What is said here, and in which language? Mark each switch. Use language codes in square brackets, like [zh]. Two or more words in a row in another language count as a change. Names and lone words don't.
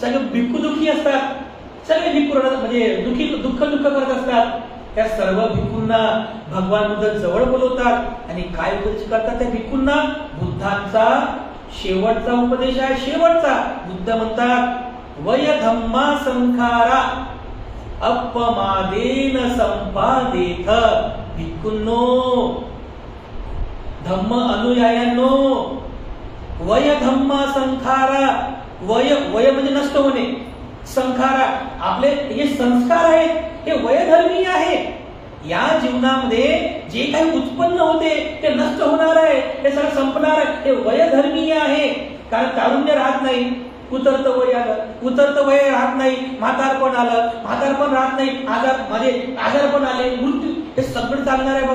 [mr] सगळे भिक्खू दुःखी असतात. सगळे भिक्खू म्हणजे दुःख करत असतात. त्या सर्व भिक्खूंना भगवान बुद्ध जवळ बोलवतात आणि काय उपदेश करतात त्या भिक्खूंना? बुद्धांचा शेवटचा उपदेश आहे, शेवटचा. बुद्ध म्हणतात [pi] वय धम्मा संखारा अपमादेन संपादेथ. [mr] भिक्खूंनो, धम्म अनुयायांनो, [pi] वय धम्मा संखारा. [mr] वय वय म्हणजे नष्ट होणे, संखारा आपले हे संस्कार आहेत, हे वयधर्मीय आहे. या जीवनामध्ये जे काही उत्पन्न होते ते नष्ट होणार आहे, हे सगळं संपणार आहे. हे वयधर्मीय आहे. कारण तारुण्य राहत नाही, उतरत वय आलं, उतरत वय राहत नाही, म्हातारपण आलं, म्हातारपण राहत नाही, आजारपण आले, मृत्यू, हे सगळं चालणार आहे.